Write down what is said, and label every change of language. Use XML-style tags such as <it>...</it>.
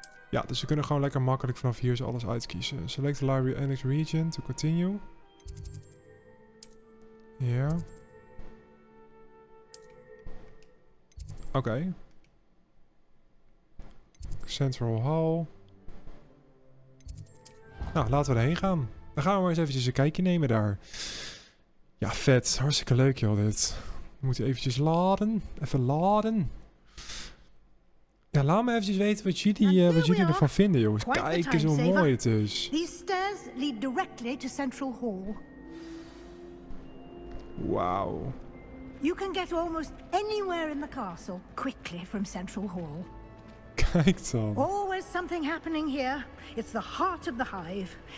<nl>Ja, dus we kunnen gewoon lekker makkelijk vanaf hier zo alles uitkiezen.</nl> <en>Select the library annex region to continue.</en> <nl>Ja. Oké.</nl> <en>Central Hall.</en> <nl>Nou, laten we erheen gaan. Dan gaan we maar eens eventjes een kijkje nemen daar. Ja, vet. Hartstikke leuk joh dit. We moeten eventjes laden. Even laden. Ja, laat me eventjes weten wat jullie ervan vinden, jongens. Kijk eens hoe mooi het is.</nl> <en>These stairs lead directly to Central Hall. Wauw. You can get almost anywhere in the castle quickly from Central Hall.</en> <nl>Kijk dan.</nl> <en>Always something happening here. It's the heart of the hive.</en>